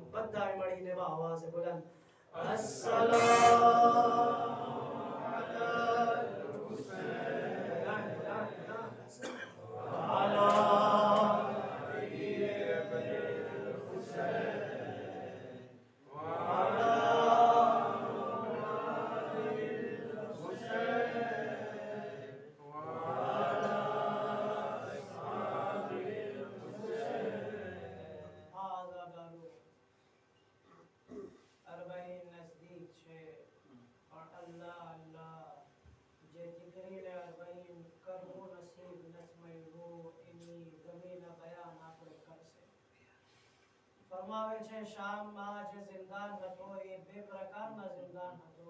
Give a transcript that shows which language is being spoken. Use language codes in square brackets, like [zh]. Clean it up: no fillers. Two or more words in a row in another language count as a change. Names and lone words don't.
[ar] بدأ مدينة [ur] بآواز بلند [ar] السلام على الحسين وعلى علي بن الحسين وعلى علي الحسين وعلى أصحاب الحسين. هذا قالوا [gu] અરબાઈન નજદીક છે પણ અલ્લાહ અલ્લાહ જે દીકરીને અરબાઈન કરવું નસીબ નથી મળ્યું એની ગમીના બયાન આપણે કરશે. ફરમાવે છે શામમાં જે જિંદાન હતો એ બે પ્રકારના જિંદાન હતો.